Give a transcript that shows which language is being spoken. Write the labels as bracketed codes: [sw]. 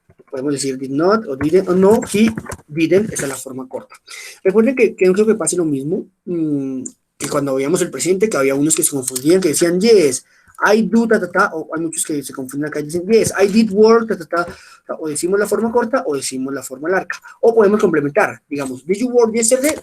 [es] Podemos decir [en] did not [es] o didn't o no, [en] he didn't. [es] Esa es la forma corta. Recuerden que no creo que pase lo mismo que cuando veíamos el presente, que había unos que se confundían, que decían [en] yes, I do, [es] o hay muchos que se confunden acá y dicen [en] yes, I did work, [es] o decimos la forma corta o decimos la forma larga. O podemos complementar, digamos, [en] did you work yesterday?